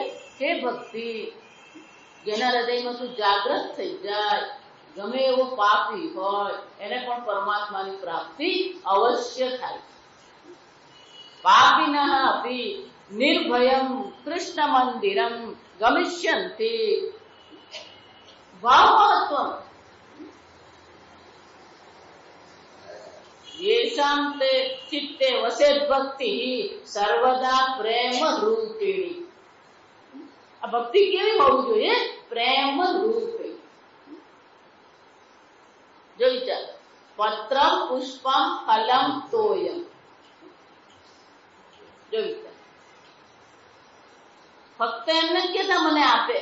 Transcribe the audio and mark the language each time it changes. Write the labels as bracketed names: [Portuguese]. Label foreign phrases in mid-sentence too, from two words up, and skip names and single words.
[Gujarati] હે ભક્તિ, જેના હૃદયમાં તું જાગૃત થઈ જાય, ગમે એવો પાપી હોય એને પણ પરમાત્માની પ્રાપ્તિ અવશ્ય થાય. [Sanskrit] પાપિનઃ અપી નિર્ભયમ કૃષ્ણ મંદિરમ ગમિષ્યન્તિ. [Gujarati] ભાવ મહત્વ. [Sanskrit] येषां ते चित्ते वसेत् भक्तिः सर्वदा प्रेम रूपिणी. [Gujarati] આ ભક્તિ કેવી હોવી જોઈએ? પ્રેમ રૂપે. જો વિચાર, [Sanskrit] પત્રમ પુષ્પમ ફલમ તોયમ. [Gujarati] જો વિચાર, ફક્ત એમને કેતા મને આપે.